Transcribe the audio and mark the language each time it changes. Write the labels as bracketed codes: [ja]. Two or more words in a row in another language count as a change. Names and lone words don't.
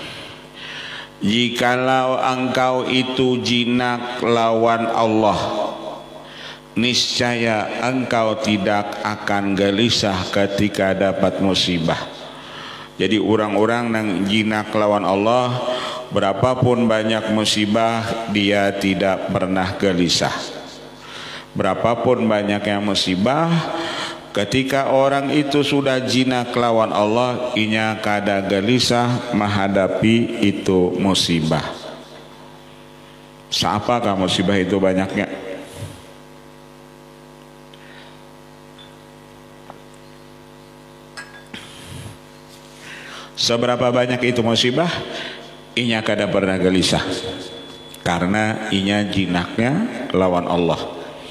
[id] Jikalau engkau itu jinak lawan Allah, niscaya engkau tidak akan gelisah ketika dapat musibah. Jadi orang-orang yang jinak lawan Allah, berapapun banyak musibah dia tidak pernah gelisah. Berapapun banyaknya musibah, ketika orang itu sudah jinak lawan Allah, [bjn] inya kada gelisah [id] menghadapi itu musibah. Siapakah musibah itu banyaknya? Seberapa banyak itu musibah, [bjn] inya kada pernah gelisah, karena inya jinaknya lawan Allah.